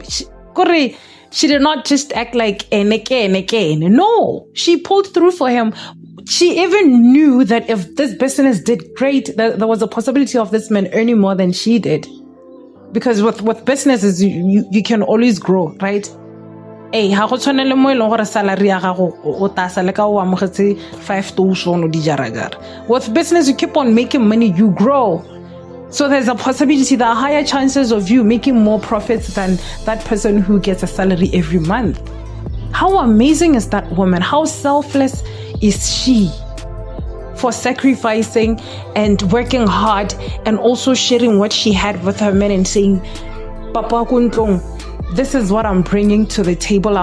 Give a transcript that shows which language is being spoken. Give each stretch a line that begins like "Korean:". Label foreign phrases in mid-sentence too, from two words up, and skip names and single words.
English: She did not just act like no, she pulled through for him. She even knew that if this business did great, there was a possibility of this man earning more than she did. Because with businesses, you can always grow, right?
Tswana: Hey, ha go tshwanele mo eleng gore salary ya gago o tasa le ka o amogetse 5,000 o di jaragara.
English: With business, you keep on making money, you grow. So there's a possibility, there are higher chances of you making more profits than that person who gets a salary every month. How amazing is that woman? How selfless is she for sacrificing and working hard and also sharing what she had with her man and saying, Papa Kuntlong, this is what I'm bringing to the table.